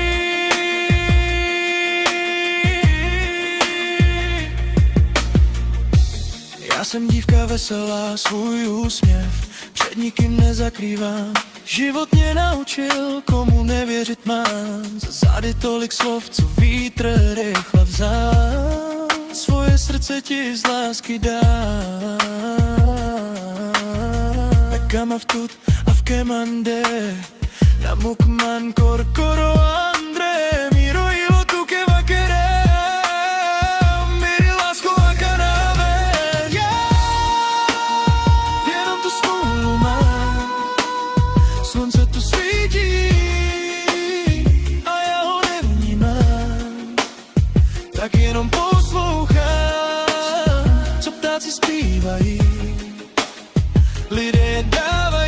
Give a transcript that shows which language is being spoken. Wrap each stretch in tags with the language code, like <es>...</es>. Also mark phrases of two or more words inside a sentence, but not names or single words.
<cs>Já jsem dívka veselá, svůj úsměv před nikým nezakrývám. Život mě naučil, komu nevěřit mám. Za zády tolik slov, co vítr rychle vzal. Svoje srdce ti z lásky dám.</cs> <rom>Bekama v tut a v kemande, namukman korkoro andre, miro ilo tu ke vakere, miri lásko a kanave.</rom> <cs>Jenom tu smůlu mám, slunce tu svítí a já ho nevnímám, tak jenom poslouchám, co ptáci zpívají, lidé dávají.</cs>